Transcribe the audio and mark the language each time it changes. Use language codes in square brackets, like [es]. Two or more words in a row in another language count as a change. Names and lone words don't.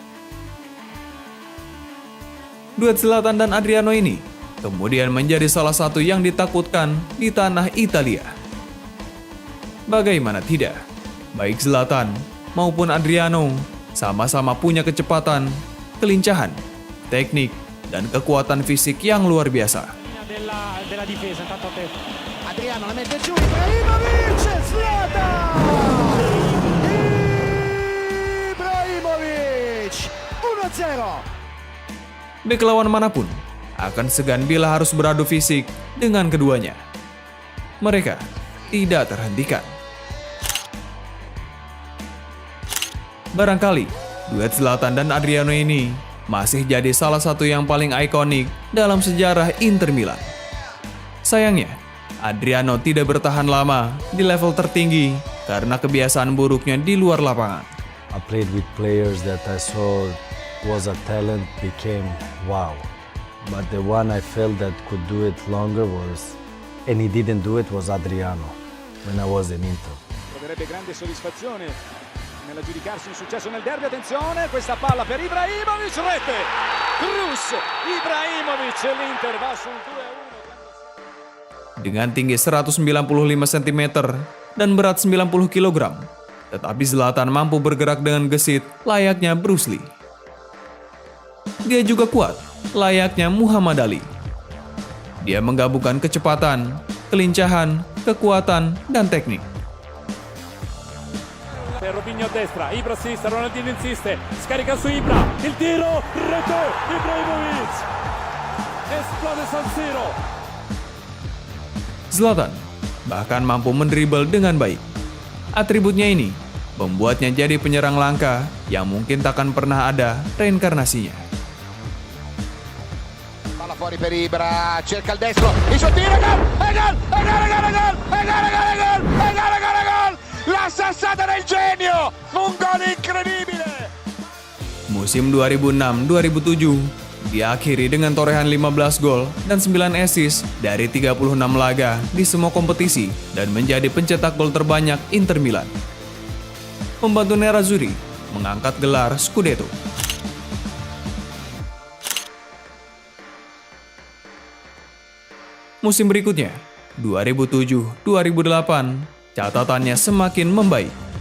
[id] Duet Zlatan dan Adriano ini kemudian menjadi salah satu yang ditakutkan di tanah Italia. Bagaimana tidak, baik Zlatan maupun Adriano sama-sama punya kecepatan, kelincahan, teknik, dan kekuatan fisik yang luar biasa. [it] Della difesa, intanto Adriano la mette giù, Ibrahimovic, Zlatan! Ibrahimovic, 1-0. [id] Bek lawan manapun akan segan bila harus beradu fisik dengan keduanya. Mereka tidak terhentikan. Barangkali duet Zlatan dan Adriano ini masih jadi salah satu yang paling ikonik dalam sejarah Inter Milan. Sayangnya, Adriano tidak bertahan lama di level tertinggi karena kebiasaan buruknya di luar lapangan. [en] I played with players that I saw was a talent, became wow. But the one I felt that could do it longer was, and he didn't do it, was Adriano when I was in Inter. [it] Troverebbe grande soddisfazione nell'aggiudicarsi un successo nel derby. Attenzione, questa palla per Ibrahimovic, rete! Cruz, Ibrahimovic, l'Inter va sul 2-1. [id] Dengan tinggi 195 cm dan berat 90 kg, tetapi Zlatan mampu bergerak dengan gesit layaknya Bruce Lee. Dia juga kuat layaknya Muhammad Ali. Dia menggabungkan kecepatan, kelincahan, kekuatan, dan teknik. [it] Robinho a destra, Ibra a sinistra, Ronaldinho insiste, scarica su Ibra, il tiro, rete, Ibrahimovic, esplode San Siro. [id] Zlatan bahkan mampu mendribel dengan baik. Atributnya ini membuatnya jadi penyerang langka yang mungkin takkan pernah ada reinkarnasinya. [it] Palla fuori per Ibra, cerca il destro, il suo tiro, gol! La sassata del genio, un gol incredibile! [id] Musim 2006-2007, diakhiri dengan torehan 15 gol dan 9 assist dari 36 laga di semua kompetisi dan menjadi pencetak gol terbanyak Inter Milan. Membantu Nerazzurri mengangkat gelar Scudetto. Musim berikutnya, 2007-2008, catatannya semakin membaik.